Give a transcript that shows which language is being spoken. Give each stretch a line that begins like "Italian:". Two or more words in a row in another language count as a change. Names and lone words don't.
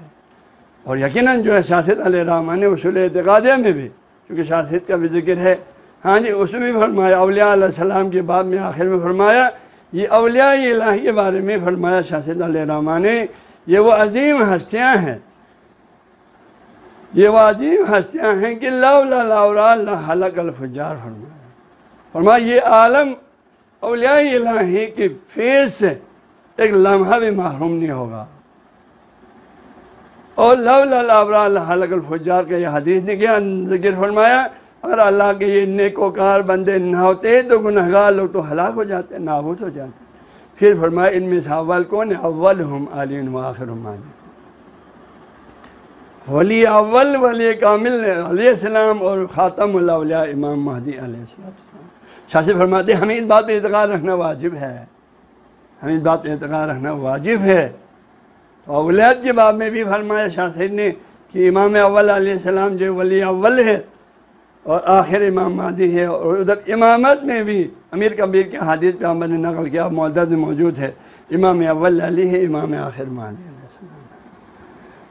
Urdu: اور یقیناً جو ہے شاہ سید
Arabic: علیہ الرحمٰن
Urdu: نے اصول اعتقادیہ میں بھی، کیونکہ شاہ سید کا بھی ذکر ہے، ہاں جی، اس میں بھی فرمایا، اولیاء
Arabic: علیہ السلام
Urdu: کے باب میں آخر میں فرمایا، یہ اولیاء الہی کے بارے میں فرمایا شاہ سید
Arabic: علیہ الرحمٰن
Urdu: نے، یہ وہ عظیم ہستیاں ہیں، یہ وہ عظیم ہستیاں ہیں کہ
Arabic: لولا الاولیاء لہلک الفجار،
Urdu: فرمایا یہ عالم اولیاء الہی کی فیض سے ایک لمحہ بھی محروم نہیں ہوگا۔ اور
Arabic: لولا الاولیاء لہلک الفجار
Urdu: کا یہ حدیث نے کیا ذکر فرمایا، اگر اللہ کے یہ نیکوکار بندے نہ ہوتے تو گنہگار لوگ تو ہلاک ہو جاتے، نابود ہو جاتے۔ پھر فرمایا ان میں سے اول کون ہے؟
Arabic: اولہم علی و آخرہم علی،
Urdu: ولی اول ولی کامل
Arabic: علیہ السلام
Urdu: اور خاتم الاولیاء امام مہدی
Arabic: علیہ السلام۔
Urdu: شاہ سے فرماتے ہیں ہمیں اس بات پہ اعتقاد رکھنا واجب ہے، ہمیں اس بات پہ اعتقاد رکھنا واجب ہے۔ اولیات کے باب میں بھی فرمایا شاہ سید نے کہ امام اول
Arabic: علیہ السلام
Urdu: جو ولی اول ہے اور آخر امام مہدی ہے، اور ادھر امامت میں بھی امیر کبیر کے حدیث پہ ہم نے نقل کیا، معدد میں موجود ہے، امام اول علی ہے، امام آخر مہدی
Arabic: علیہ السلام
Urdu: ہے۔